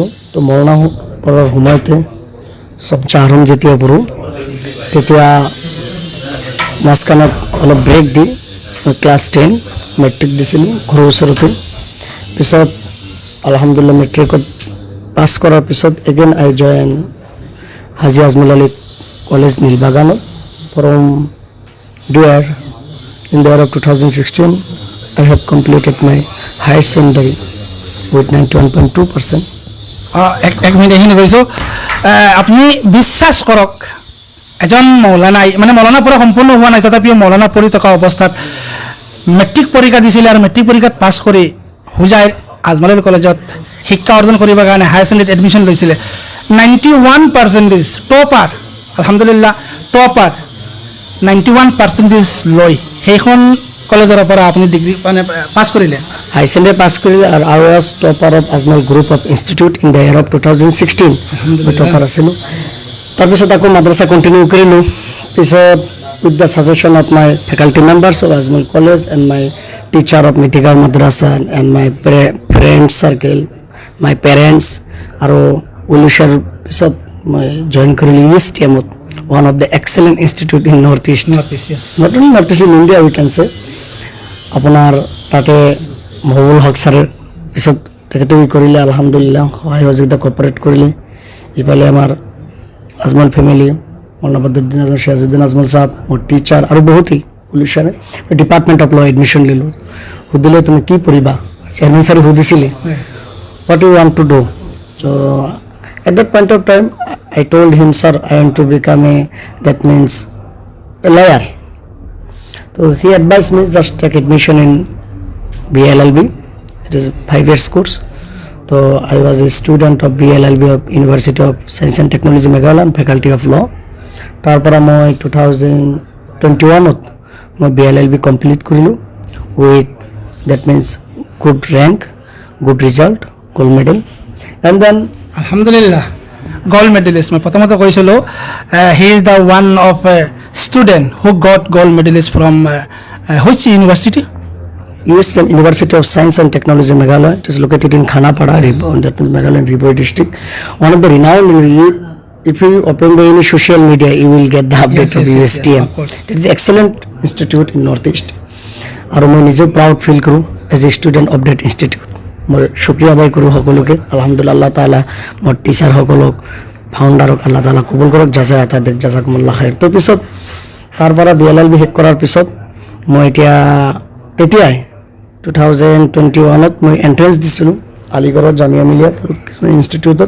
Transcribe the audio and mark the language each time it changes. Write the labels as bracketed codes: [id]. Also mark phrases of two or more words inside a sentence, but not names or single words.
[as] তো মৌলানা পঢ়াৰ সময়তে সবচে আৰম্ভ যেতিয়া পঢ়োঁ তেতিয়া মাজখানত অলপ ব্ৰেক দি মই ক্লাছ 10 মেট্ৰিক দিছিলোঁ ঘৰৰ ওচৰতে। পিছত আলহামদুলিল্লাহ মেট্ৰিকত পাছ কৰাৰ পিছত [en] again I join হাজি আজমল আলী কলেজ নীলবাগানত from year in the year of 2016 I have completed my higher secondary with 91.2%. [as] এক মিনিট এইখিনি কৈছোঁ। আপুনি বিশ্বাস কৰক, এজন মৌলানাই মানে মৌলানা পঢ়া সম্পূৰ্ণ হোৱা নাই, তথাপিও মৌলানা পঢ়ি থকা অৱস্থাত মেট্ৰিক পৰীক্ষা দিছিলে আৰু মেট্ৰিক পৰীক্ষাত পাছ কৰি হুজাইৰ আজমল কলেজত শিক্ষা অৰ্জন কৰিবৰ কাৰণে [en] higher secondary [as] এডমিশ্যন লৈছিলে। 91% টপাৰ, আলহামদুলিল্লাহ টপাৰ 91% লৈ সেইখন কলেজৰ পৰা আপুনি ডিগ্ৰী মানে পাছ কৰিলে, [en] higher secondary [as] পাছ কৰিলে। [en] আৰু I was topper of Ajmal Group of Institute in the year of 2016. [as] মই টপাৰ আছিলোঁ। তাৰপিছত আকৌ মাদ্ৰাছা কণ্টিনিউ কৰিলোঁ। [en] পিছত with the suggestion of my faculty members of Ajmal College and my teacher of Mitigar Madrasa and my friend circle, my parents [as] আৰু উলুশৰ পিছত মই জয়েন কৰিলোঁ [en] USTM, one of the excellent institute in Northeast, yes. Not only Northeast, in India we can say. [as] আপোনাৰ তাতে মহবুল হক ছাৰৰ পিছত তেখেতে কৰিলে, আলহামদুলিল্লাহ সহায় সহযোগিতা কপাৰেট কৰিলে। ইফালে আমাৰ আজমল ফেমিলি, মৌলানা বদৰুদ্দিন আজমল, সিৰাজউদ্দিন আজমল সাহেব, মোৰ টিচাৰ আৰু বহুতেই পুলিচাৰে [en] department of law admission [as] ল'লোঁ। সুধিলে তুমি কি পঢ়িবা, চেয়াৰমেন ছাৰে সুধিছিলে [en] what you want to do. চ' at that point of time, I told him, sir, I want to become that means a lawyer. So he advised me just take admission in BLLB. It is a 5 years course. So I was a student of BLLB of University of Science and Technology Meghalaya, Faculty of Law. [as] তারপরে মই 2021 মই BLLB কমপ্লিট কৰিলোঁ [en] with that means good rank, good result, gold medal, and then আলহামদুলিল্লাহ gold medalist [as] মই প্রথমত কৈছিলোঁ [en] he is the one of student who got gold medalist from which university USM University of Science and Technology Meghalaya. It is located in Khanapara, that means Meghalaya Riboi district. One of the renowned, if you open the any social media, you will get the update of USTM. of course. It is excellent institute in Northeast. [as] আৰু মই নিজে [en] proud feel [as] কৰোঁ [en] as a student of that institute. [as] মই শুক্ৰিয়া আদায় কৰোঁ সকলোকে। আলহামদুলিল্লাহ, [ar] الله تعالى [as] মোৰ টিচাৰসকলক, ফাউণ্ডাৰক [ar] الله تعالى [as] কবুল কৰক, জাজা তাদের [ar] جزاكم الله خير. [as] তো পিছত তাৰ পৰা BLLB শেষ কৰাৰ পিছত মই তেতিয়াই 2021 মই এণ্ট্ৰেঞ্চ দিছিলোঁ আলিগড়ত জামিয়া মিলিয়াত কিছুমান ইনষ্টিটিউটত।